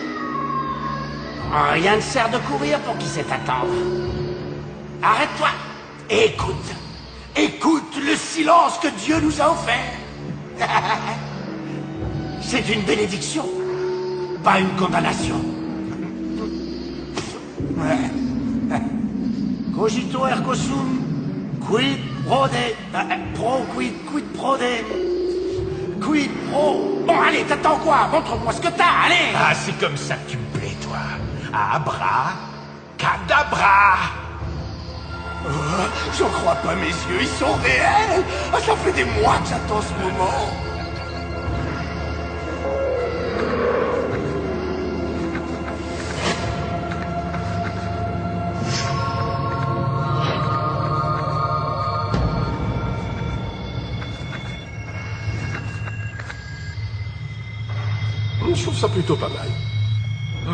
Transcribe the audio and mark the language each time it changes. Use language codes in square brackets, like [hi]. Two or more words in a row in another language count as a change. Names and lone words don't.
[fr] Rien ne sert de courir pour qui sait attendre. Arrête-toi et écoute. Écoute le silence que Dieu nous a offert. C'est une bénédiction, pas une condamnation. [la] Cogito ergo sum, quid prode, quid prode, quid pro... [fr] Bon, allez, t'attends quoi? Montre-moi ce que t'as, allez! Ah, c'est comme ça que tu me plais, toi. Abra, cadabra. Oh, j'en crois pas mes yeux, ils sont réels! Ah, ça fait des mois que j'attends ce moment! Je trouve ça plutôt pas mal.